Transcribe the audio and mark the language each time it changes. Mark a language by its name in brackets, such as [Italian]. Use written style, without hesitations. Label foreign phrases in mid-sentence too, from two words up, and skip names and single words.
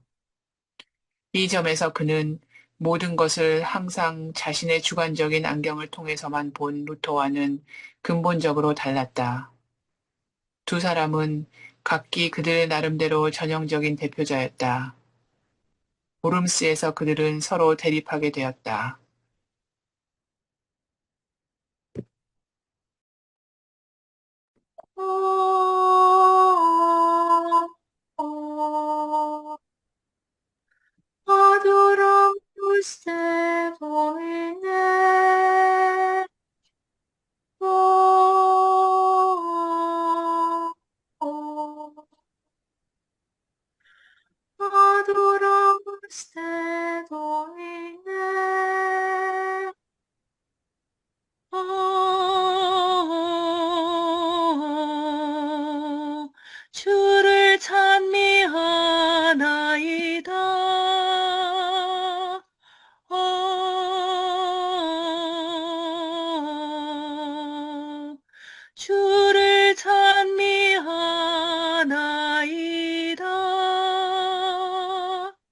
[Korean] 이 점에서 그는 모든 것을 항상 자신의 주관적인 안경을 통해서만 본 루터와는 근본적으로 달랐다. 두 사람은 각기 그들 나름대로 전형적인 대표자였다. 오름스에서 그들은 서로 대립하게 되었다. [Latin] Adoram te, Domine. Adoramus te, Domine. [Korean] 주를 찬미하나이다. 주를 찬미하나이다.